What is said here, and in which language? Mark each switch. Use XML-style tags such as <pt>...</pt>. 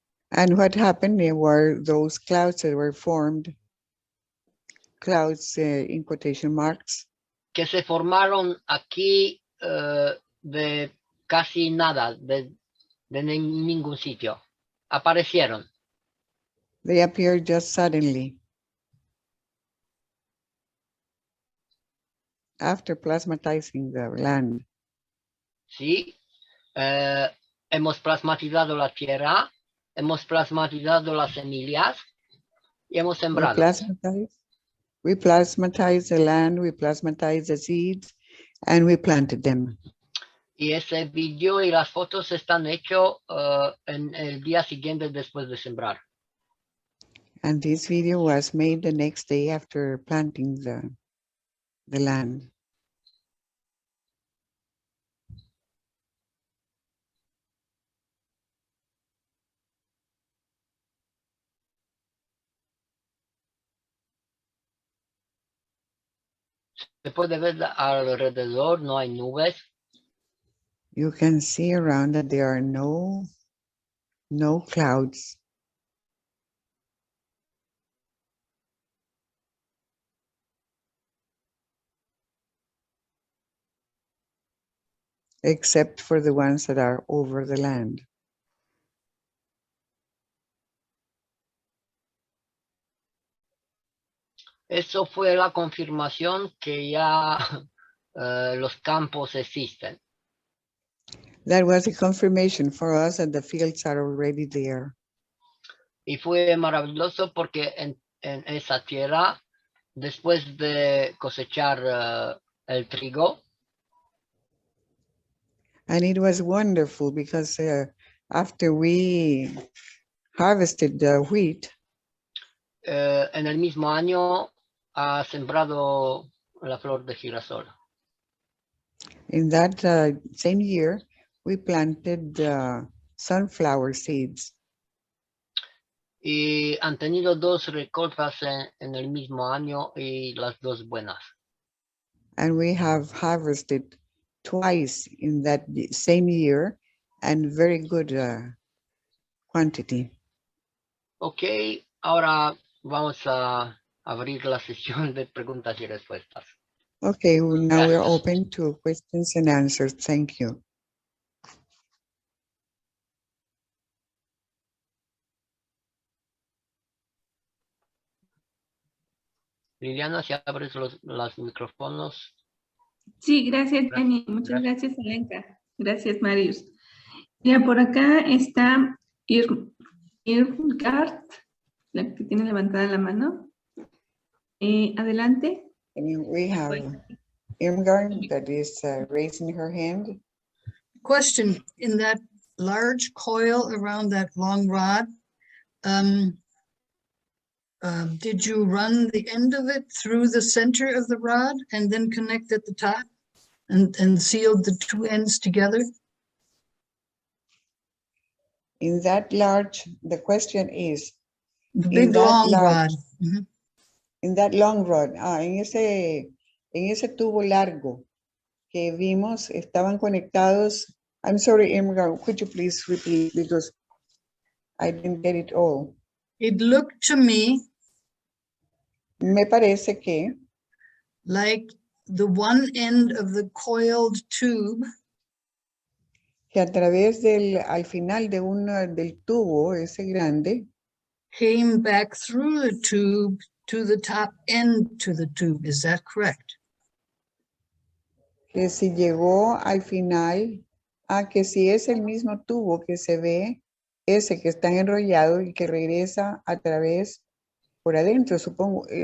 <en>And what happened were those clouds that were formed, clouds in quotation marks.</en> <es>Que se formaron aquí de casi nada, de ningún sitio. Aparecieron.</es> <en>They appeared just suddenly. after plasmatizing the land.</en> <es>Sí, hemos plasmatizado la tierra, hemos plasmatizado las semillas y hemos sembrado.</es> <en>We plasmatize the land, we plasmatize the seeds, and we planted them.</en> <es>Y ese video y las fotos están hechos en el día siguiente después de sembrar.</es> <en>And this video was made the next day after planting the land.</en> <es>Se puede ver alrededor, no hay nubes.</es> <en>You can see around that there are no clouds. Except for the ones that are over the land.</en> <es>Eso fue la confirmación que ya los campos existen.</es> <en>That was a confirmation for us that the fields are already there.</en> <es>Y fue maravilloso porque en esa tierra, después de cosechar el trigo,</es> <en>and it was wonderful because after we harvested the wheat,</en> <es>en el mismo año ha sembrado la flor de girasol.</es> <en>In that same year, we planted sunflower seeds.</en> <es>Y han tenido dos recoltas en el mismo año y las dos buenas.</es> <en>And we have harvested twice in that same year and very good quantity.</en> <es>Ok, ahora vamos a abrir la sesión de preguntas y respuestas.</es> <en>Okay, now we're</en> <es>Gracias.</es> <en>open to questions and answers. Thank you.</en> <es>Liliana, si abres los micrófonos. Sí, gracias, Gianni. Muchas gracias, Alenka. Gracias, Marius. Ya por acá está Irmgard, la que tiene levantada la mano. Adelante.</es> <en>And we have Irmgard that is raising her hand. Question, in that large coil around that long rod, did you run the end of it through the center of the rod and then connect at the top and sealed the two ends together? In that large, the question is, The big long rod. Mm-hmm. In that long rod,</en> <es>en ese tubo largo que vimos, estaban conectados.</es> <en>I'm sorry, Irmgard, could you please repeat because I didn't get it all. It looked to me</en> <es>Me parece que</es> <en>like the one end of the coiled tube</en> <es>que a través al final del tubo, ese grande,</es> <en>came back through the tube to the top end to the tube. Is that correct?</en> <es>que si llegó al final, que si es el mismo tubo que se ve, ese que está enrollado y que regresa a través por adentro, supongo.</es>